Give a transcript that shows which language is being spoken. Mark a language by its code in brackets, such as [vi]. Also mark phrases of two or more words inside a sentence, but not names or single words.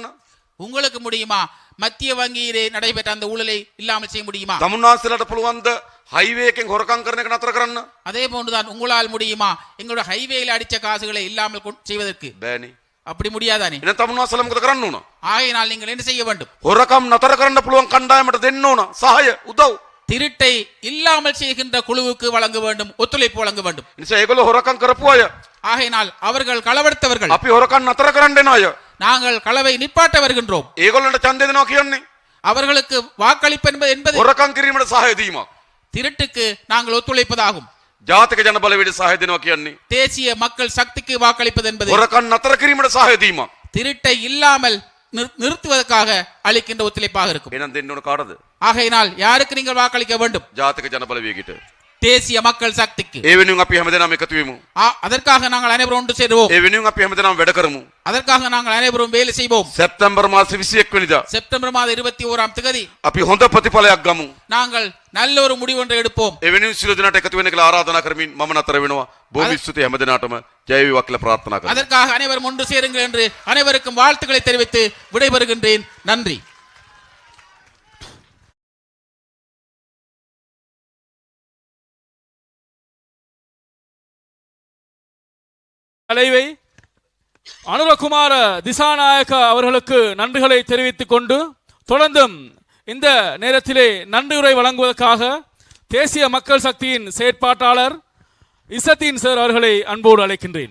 [ta] உங்களுக்கு முடியுமா? மத்திய வங்கியிலே நடைபெற்ற அந்த ஊழலை இல்லாமல் செய்ய முடியுமா? [si] තමුන්වහන්සේලට පුළුවන් ද හයිවේ එකෙන් හොරකම් කරන එක නතර කරන්න? [ta] அதே போன்றுதான் உங்களால் முடியுமா எங்களுடைய ஹைவேல அடிச்ச காசுகளை இல்லாமல் செய்வதற்கு? [si] බෑනේ. [ta] அப்படி முடியாதானே? [si] එහෙනම් තමුන්වහන්සේලා මොකද කරන්න ඕන? [ta] ஆகையினால் நீங்கள் என்ன செய்ய வேண்டும்? [si] හොරකම් නතර කරන්න පුළුවන් කණ්ඩායමට දෙන්න ඕන සහාය උදව්. [ta] திருட்டை இல்லாமல் செய்கின்ற குழுவுக்கு வழங்க வேண்டும், ஒத்துழைப்பு வழங்க வேண்டும். [si] නිසා ඒගොල්ලෝ හොරකම් කරපු අය [ta] ஆகையினால் அவர்கள் களவெடுத்தவர்கள், [si] අපි හොරකම් නතර කරන්න එන අය [ta] நாங்கள் களவை நிப்பாட்ட வருகின்றோம். [si] ඒගොල්ලන්ට ඡන්දය දෙනවා කියන්නේ [ta] அவர்களுக்கு வாக்களிப்பு என்பது [si] හොරකම් කිරීමට සහාය දීමක්. [ta] திருட்டுக்கு நாங்கள் ஒத்துழைப்பதாகும். [si] ජාතික ජන බලවේගයට සහාය දෙනවා කියන්නේ [ta] தேசிய மக்கள் சக்திக்கு வாக்களிப்பது என்பது [si] හොරකම් නතර කිරීමට සහාය දීමක්. [ta] திருட்டை இல்லாமல் நிறுத்துவதற்காக அளிக்கின்ற ஒத்துழைப்பாக இருக்கும். [si] එහෙනම් දෙන්න ඕන කාටද? [ta] ஆகையினால் யாருக்கு நீங்கள் வாக்களிக்க வேண்டும்? [si] ජාතික ජන බලවේගයට. [ta] தேசிய மக்கள் சக்திக்கு. [si] ඒ වෙනුවෙන් අපි හැමදෙනාම එකතු වෙමු. [ta] அதற்காக நாங்கள் அனைவரும் ஒன்று சேருவோம். [si] ඒ වෙනුවෙන් අපි හැමදෙනාම වැඩ කරමු. [ta] அதற்காக நாங்கள் அனைவரும் வேலை செய்வோம். [si] සැප්තැම්බර් මාස 21 වෙනිදා [ta] செப்டம்பர் மாதம் 21ஆம் தேதி [si] අපි හොඳ ප්‍රතිඵලයක් ගමු. [ta] நாங்கள் நல்ல ஒரு முடிவு ஒன்றை எடுப்போம். [si] ඒ වෙනුවෙන් සියලු දෙනාට එකතු වෙන්න කියලා ආරාධනා කරමින් මම නතර වෙනවා. බොහොම ස්තුතියි හැමදෙනාටම ජය වේවා කියලා ප්‍රාර්ථනා කරනවා. [ta] அதற்காக அனைவரும் ஒன்று சேருங்கள் என்று அனைவருக்கும் வாழ்த்துக்களை தெரிவித்து விடைபெறுகின்றேன். நன்றி. தலைவை அனுரகுமார திசாநாயக்க அவர்களுக்கு நன்றிகளை தெரிவித்துக் கொண்டு தொடர்ந்தும் இந்த நேரத்திலே நன்றியுரை வழங்குவதற்காக தேசிய மக்கள் சக்தியின் செயற்பாட்டாளர் இசத்தீன் சார் அவர்களை அன்போடு அழைக்கின்றேன்.